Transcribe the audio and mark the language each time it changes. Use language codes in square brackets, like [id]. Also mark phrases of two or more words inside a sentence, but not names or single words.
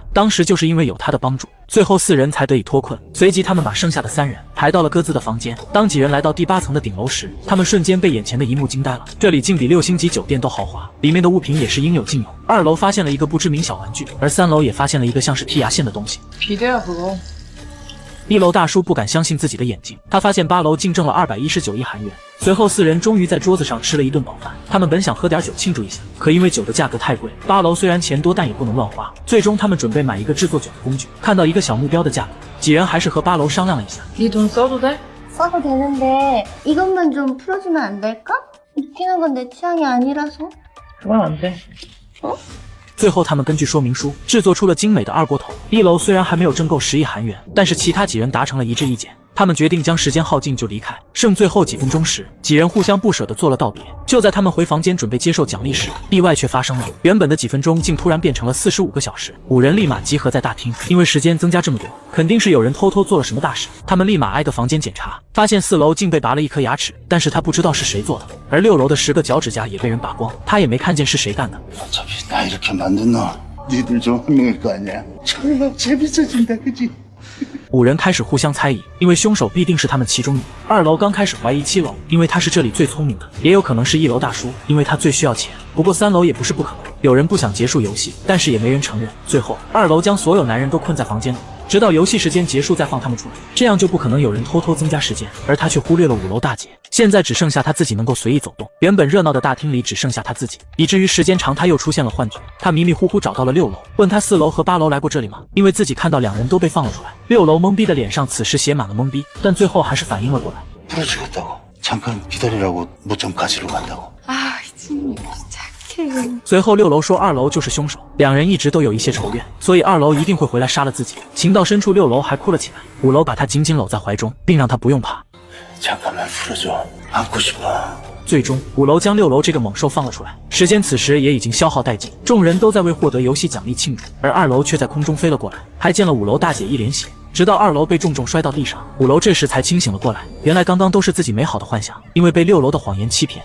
[zh] 当时就是因为有他的帮助，最后4人才得以脱困。随即他们把剩下的3人抬到了各自的房间。当几人来到第8层的顶楼时，他们瞬间被眼前的一幕惊呆了。这里竟比6星级酒店都豪华，里面的物品也是应有尽有。2楼发现了一个不知名小玩具，而3楼也发现了一个像是剔牙线的东西。 [ko] 비대야 그거. [zh] 1 楼大叔不敢相信自己的眼睛，他发现8楼竟挣了219亿韩元。随后4人终于在桌子上吃了一顿饱饭。他们本想喝点酒庆祝一下，可因为酒的价格太贵，8楼虽然钱多，但也不能乱花。最终他们准备买一个制作酒的工具，看到一个小目标的价格，几人还是和8楼商量了一下。 [ko] 네 돈 써도 돼? 써도 되는데 이것만 좀 풀어주면 안 될까? 웃기는 건 내 취향이 아니라서. 그건 안 돼. [zh] 最后他们根据说明书制作出了精美的2锅头。1楼虽然还没有挣够10亿韩元，但是其他几人达成了一致意见。他们决定将时间耗尽就离开。剩最后几分钟时，几人互相不舍地做了道别。就在他们回房间准备接受奖励时，意外却发生了。原本的几分钟竟突然变成了45个小时。5人立马集合在大厅，因为时间增加这么多，肯定是有人偷偷做了什么大事。他们立马挨个房间检查，发现4楼竟被拔了一颗牙齿，但是他不知道是谁做的。而6楼的10个脚趾甲也被人拔光，他也没看见是谁干的。 [ko] 어차피 나 이렇게 만든 너 니들 중 한 명일 거 아니야? 졸라 재밌어진다 그지? [zh] 5 人开始互相猜疑，因为凶手必定是他们其中一。2楼刚开始怀疑7楼，因为他是这里最聪明的，也有可能是1楼大叔，因为他最需要钱。不过3楼也不是不可能。有人不想结束游戏，但是也没人承认。最后2楼将所有男人都困在房间里，直到游戏时间结束再放他们出来，这样就不可能有人偷偷增加时间。而他却忽略了5楼大姐，现在只剩下他自己能够随意走动。原本热闹的大厅里只剩下他自己，以至于时间长他又出现了幻觉。他迷迷糊糊找到了6楼，问他4楼和8楼来过这里吗？因为自己看到2人都被放了出来。6楼懵逼的脸上此时写满了懵逼，但最后还是反应了过来。 [ko] 풀어주겠다고 잠깐 기다리라고 못좀 가지러 간다고. 아, 이 친구 착해. [zh] 随后6楼说2楼就是凶手，2人一直都有一些仇怨，所以2楼一定会回来杀了自己。情到深处，6楼还哭了起来。5楼把他紧紧搂在怀中，并让他不用怕。 [ko] 잠깐만 풀어줘. 안고 싶어. [zh] 最终5楼将6楼这个猛兽放了出来。时间此时也已经消耗殆尽，众人都在为获得游戏奖励庆祝，而2楼却在空中飞了过来，还溅了5楼大姐一脸血。直到2楼被重重摔到地上，5楼这时才清醒了过来。原来刚刚都是自己美好的幻想，因为被6楼的谎言欺骗。